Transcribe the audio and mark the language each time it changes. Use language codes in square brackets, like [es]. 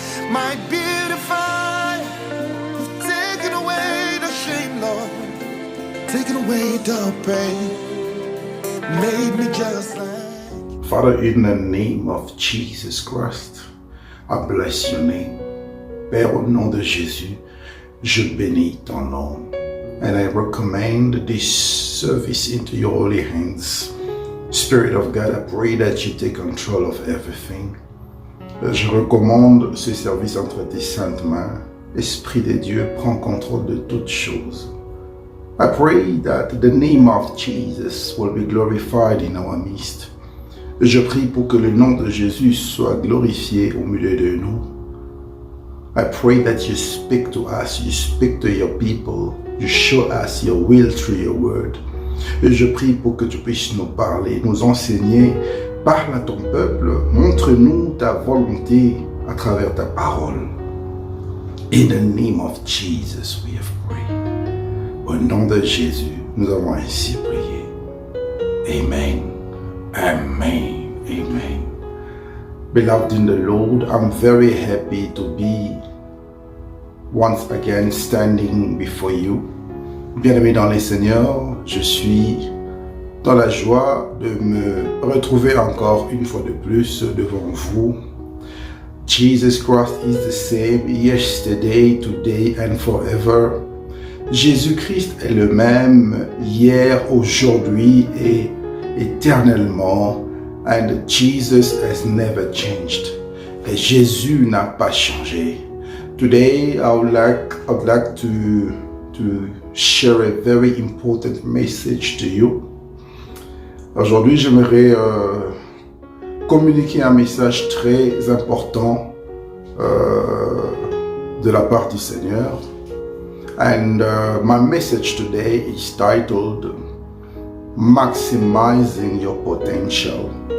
[en] My beautify, you've taken away the shame, Lord. Taken away the pain. Made me just like. Father, in the name of Jesus Christ, I bless your name. [fr] Père, au nom de Jésus, je bénis ton nom. [en] And I recommend this service into your holy hands. Spirit of God, I pray that you take control of everything. [fr] Je recommande ce service entre tes saintes mains. Esprit de Dieu, prends contrôle de toutes choses. [en] I pray that the name of Jesus will be glorified in our midst. [fr] Je prie pour que le nom de Jésus soit glorifié au milieu de nous. [en] I pray that you speak to us, you speak to your people, you show us your will through your word. [fr] Et je prie pour que tu puisses nous parler, nous enseigner. Parle à ton peuple, montre-nous ta volonté à travers ta parole. [en] In the name of Jesus, we have prayed. [fr] Au nom de Jésus, nous avons ainsi prié. Amen. Amen. Amen. [en] Beloved in the Lord, I'm very happy to be once again standing before you. [fr] Bien-aimé dans le Seigneur, je suis dans la joie de me retrouver encore une fois de plus devant vous. [en] Jesus Christ is the same yesterday, today and forever. [fr] Jésus-Christ est le même hier, aujourd'hui et éternellement. [en] And Jesus has never changed. [fr] Et Jésus n'a pas changé. [en] Today I would like to share a very important message to you. [fr] Aujourd'hui, j'aimerais communiquer un message très important de la part du Seigneur. [en] And my message today is titled Maximizing Your Potential.